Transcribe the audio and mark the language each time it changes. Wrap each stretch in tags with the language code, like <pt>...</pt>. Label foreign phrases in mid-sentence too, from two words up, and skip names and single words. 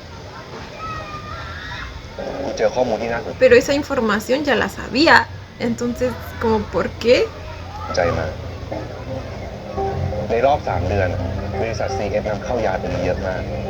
<th>กูเจอข้อมูลที่น่าสน</th> <es>Pero esa información ya la sabía. Entonces, ¿como por qué?</es> <th>ใจมากในรอบ 3 เดือนบริษัท CF นำเข้ายาตัวนี้เยอะมาก</th>